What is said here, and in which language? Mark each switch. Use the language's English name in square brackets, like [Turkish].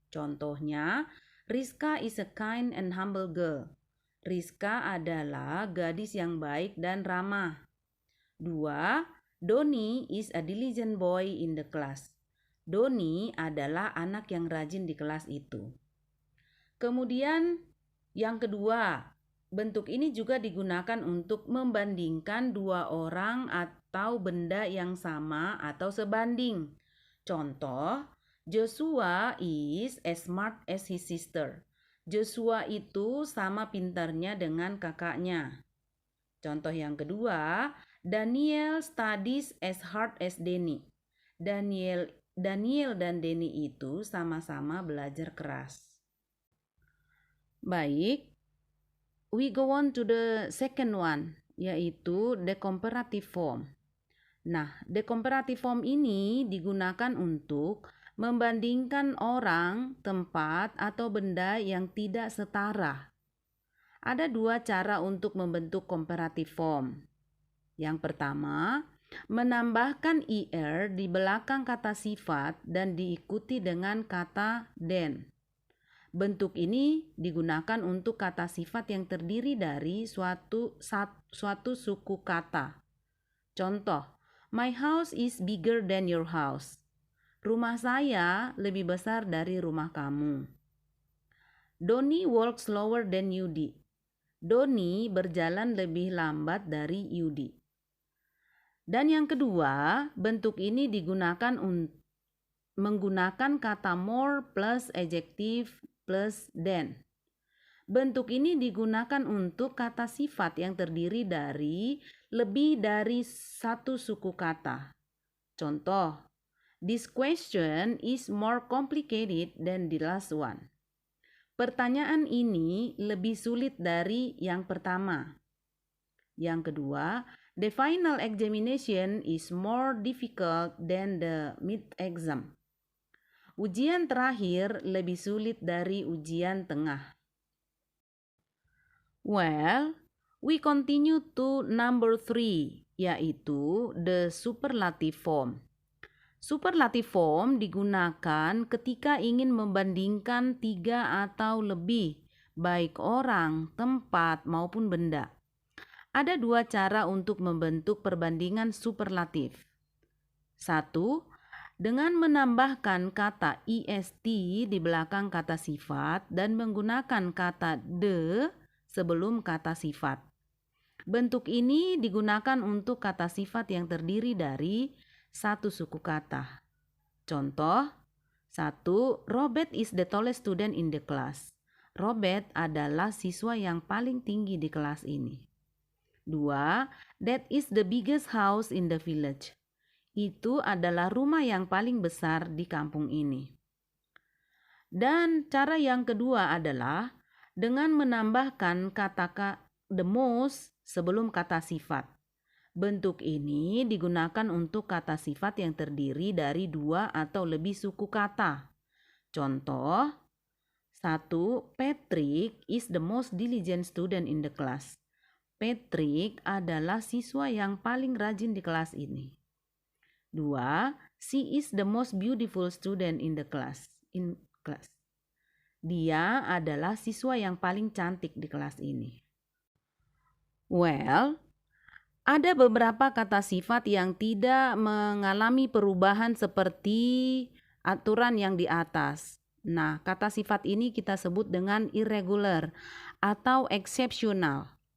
[Indonesian] Contohnya, [English] Rizka is a kind and humble girl. [Indonesian] Rizka adalah gadis yang baik dan ramah. 2. [English] Doni is a diligent boy in the class. [Indonesian] Doni adalah anak yang rajin di kelas itu. Kemudian yang kedua, bentuk ini juga digunakan untuk membandingkan dua orang atau benda yang sama atau sebanding. Contoh, [English] Joshua is as smart as his sister. [Indonesian] Joshua itu sama pintarnya dengan kakaknya. Contoh yang kedua, [English] Daniel studies as hard as Denny. [Indonesian] Daniel dan Denny itu sama-sama belajar keras. Baik, [English] we go on to the second one, [Indonesian] yaitu [English] the comparative form. [Indonesian] Nah, the comparative form ini digunakan untuk membandingkan orang, tempat, atau benda yang tidak setara. Ada 2 cara untuk membentuk comparative form. Yang pertama, menambahkan er di belakang kata sifat dan diikuti dengan kata then. Bentuk ini digunakan untuk kata sifat yang terdiri dari suatu suku kata. Contoh, [English] my house is bigger than your house. [Indonesian] Rumah saya lebih besar dari rumah kamu. [English] Doni walks slower than Yudi. [Indonesian] Doni berjalan lebih lambat dari Yudi. Dan yang kedua, bentuk ini digunakan menggunakan kata more plus adjective plus than. Bentuk ini digunakan untuk kata sifat yang terdiri dari lebih dari satu suku kata. Contoh, [English] this question is more complicated than the last one. [Indonesian] Pertanyaan ini lebih sulit dari yang pertama. Yang kedua, [English] the final examination is more difficult than the mid-exam. [Indonesian] Ujian terakhir lebih sulit dari ujian tengah. [English] Well, we continue to number 3, [Indonesian] yaitu [English] the superlative form. [Indonesian] Superlative form digunakan ketika ingin membandingkan 3 atau lebih, baik orang, tempat, maupun benda. Ada 2 cara untuk membentuk perbandingan superlatif. 1, dengan menambahkan kata est di belakang kata sifat dan menggunakan kata the sebelum kata sifat. Bentuk ini digunakan untuk kata sifat yang terdiri dari satu suku kata. Contoh, [English] 1, Robert is the tallest student in the class. [Indonesian] Robert adalah siswa yang paling tinggi di kelas ini. 2. [English] That is the biggest house in the village. [Indonesian] Itu adalah rumah yang paling besar di kampung ini. Dan cara yang kedua adalah dengan menambahkan kata the most sebelum kata sifat. Bentuk ini digunakan untuk kata sifat yang terdiri dari 2 atau lebih suku kata. Contoh, 1. [English] Patrick is the most diligent student in the class. [Indonesian] Patrick adalah siswa yang paling rajin di kelas ini. 2. [English] She is the most beautiful student in the class. [Indonesian] Dia adalah siswa yang paling cantik di kelas ini. Well, ada beberapa kata sifat yang tidak mengalami perubahan seperti aturan yang di atas. Nah, kata sifat ini kita sebut dengan irregular atau exceptional.